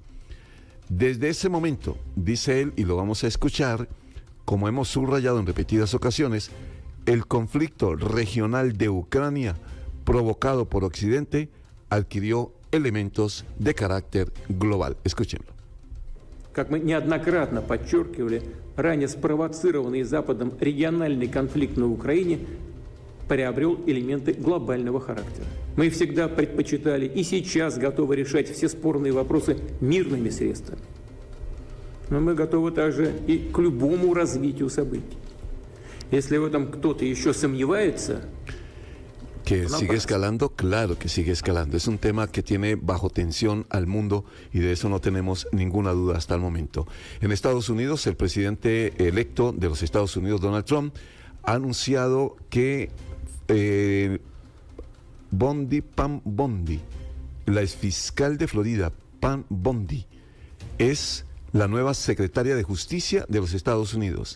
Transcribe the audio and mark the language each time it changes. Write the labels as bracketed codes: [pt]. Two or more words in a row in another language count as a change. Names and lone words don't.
[es] Desde ese momento, dice él, y lo vamos a escuchar, como hemos subrayado en repetidas ocasiones, el conflicto regional de Ucrania provocado por Occidente adquirió elementos de carácter global. Escúchenlo. [ru] Как мы неоднократно подчеркивали, ранее спровоцированный Западом региональный конфликт на Украине приобрел элементы глобального характера. Мы всегда предпочитали и сейчас готовы решать все спорные вопросы мирными средствами. Но мы готовы также и к любому развитию событий. Если в этом кто-то еще сомневается... [es] Que sigue escalando, claro que sigue escalando. Es un tema que tiene bajo tensión al mundo y de eso no tenemos ninguna duda hasta el momento. En Estados Unidos, el presidente electo de los Estados Unidos, Donald Trump, ha anunciado que Pam Bondi, la exfiscal de Florida, Pam Bondi, es la nueva secretaria de Justicia de los Estados Unidos.